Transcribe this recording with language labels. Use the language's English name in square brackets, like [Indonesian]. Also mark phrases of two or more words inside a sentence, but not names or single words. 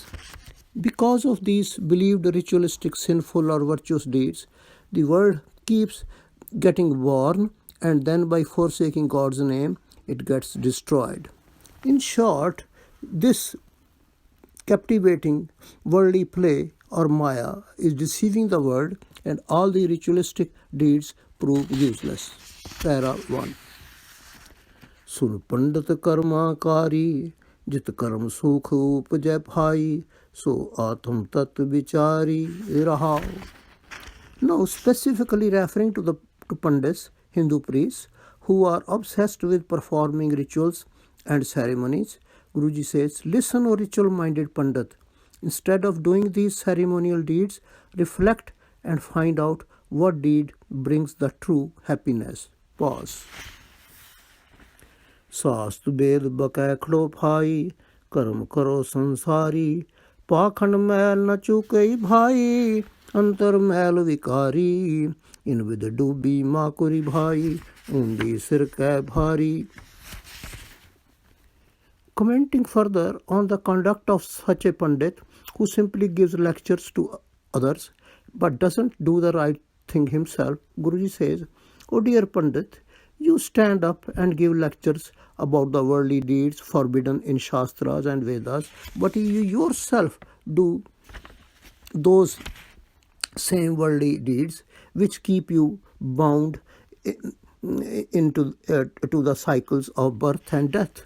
[English] Because of these believed ritualistic, sinful or virtuous deeds, the world keeps getting born, and then by forsaking God's name, it gets destroyed." In short, this captivating worldly play or maya is deceiving the world, and all the ritualistic deeds prove useless. Para 1. [Punjabi] ਸੁਨ ਪੰਡਿਤ ਕਰਮਾਕਾਰੀ, ਜਿਤ ਕਰਮ ਸੁਖ ਉਪਜਯ ਭਾਈ, ਸੋ ਆਤਮ ਤਤਵ ਵਿਚਾਰੀ ਰਹਾਓ. [English] Now specifically referring to Pandits, Hindu priests, who are obsessed with performing rituals and ceremonies, Guruji says, "Listen, O ritual-minded Pandit. Instead of doing these ceremonial deeds, reflect and find out what deed brings the true happiness." Pause. [Punjabi] ਸ਼ਾਸਤਰ ਵੇਦ ਬਕੈ ਖੜੋ ਭਾਈ, ਕਰਮ ਕਰੋ ਸੰਸਾਰੀ, ਪਾਖੰਡ ਮੈਲ ਨ ਚੂਕਈ ਭਾਈ, ਅੰਤਰ ਮੈਲ ਵਿਕਾਰੀ, ਇਨ ਵਿਦ ਡੂਬੀ ਮਾਕੁਰੀ ਭਾਈ, ਊਂਡੀ ਸਿਰ ਕੈ ਭਾਰੀ. [English] Commenting further on the conduct of such a Pandit who simply gives lectures to others but doesn't do the right thing himself, Guruji says, "O dear Pandit, you stand up and give lectures about the worldly deeds forbidden in Shastras and Vedas, but you yourself do those same worldly deeds which keep you bound into to the cycles of birth and death.